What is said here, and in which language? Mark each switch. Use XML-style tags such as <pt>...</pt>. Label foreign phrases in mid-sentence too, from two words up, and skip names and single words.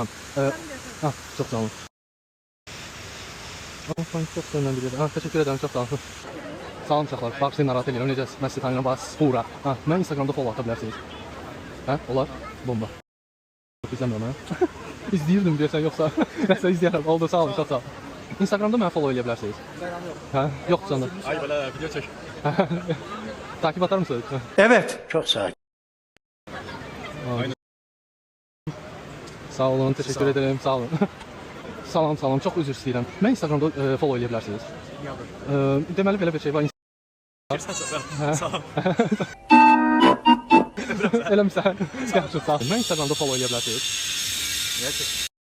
<az>Çox sağ olun. Çox sağ olun.</az> <tr>Teşekkür ederim,</tr> <az>çox sağ olun. Sağ olun uşaqlar, bağışlayın, narahat edirəm. Necəsiz? Mən sizi tanıyıram, bax, Spura. Mən Instagramda follow ata bilərsiniz. Olar? Bomba. Çox izləmirəm, hə? İzləyirdim deyəsən, yoxsa? Nəsə izləyərəm, oldu, sağ olun, çox sağ olun. Instagramda mənə follow edə bilərsiniz.</az> <tr>Instagram yok.</tr> <az>Yox, canım.</az> <tr>Ay böyle video çek. Takip atar mısınız? Evet çok sağ ol. Sağ olun, teşekkür ederim, sağ olun.</tr> <az>Salam, çox üzr istəyirəm. Mən Instagramda follow edə bilərsiniz. Deməli belə bir şey var. Sağ ol. Eləmirsən? Yaxşı, sağ ol. Mən Instagramda follow edə bilərsiniz.</az> <tr>Gerçek.</tr>